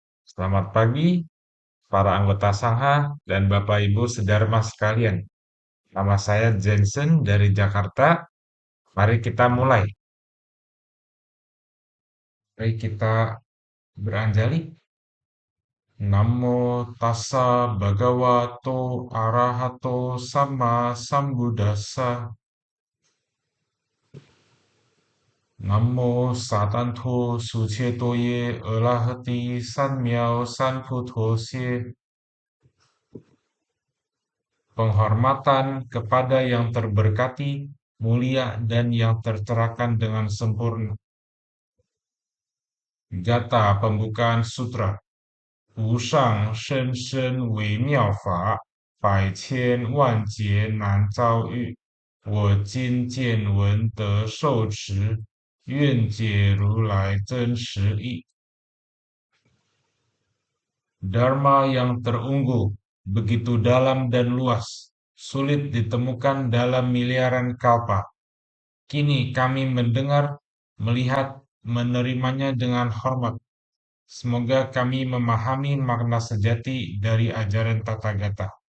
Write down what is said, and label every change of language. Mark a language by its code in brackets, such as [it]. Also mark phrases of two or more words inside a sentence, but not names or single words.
[id] Selamat pagi, para anggota Sangha dan Bapak Ibu Sedharma sekalian. Nama saya Jensen dari Jakarta. Mari kita mulai. Mari kita beranjali. [pi] Namo tassa bhagavato arahato sama sambuddhassa. Namo satanto sucetoye arahati sanmyao sanfuthosye. [id] Penghormatan kepada yang terberkati, mulia, dan yang tercerahkan dengan sempurna. Gata pembukaan sutra. [zh] 无上甚深微妙法，百千万劫难遭遇。我今见闻得受持，愿解如来真实义。 [id] Dharma yang terunggu, begitu dalam dan luas, sulit ditemukan dalam miliaran kalpa. Kini kami mendengar, melihat, menerimanya dengan hormat. Semoga kami memahami makna sejati dari ajaran Tathagata.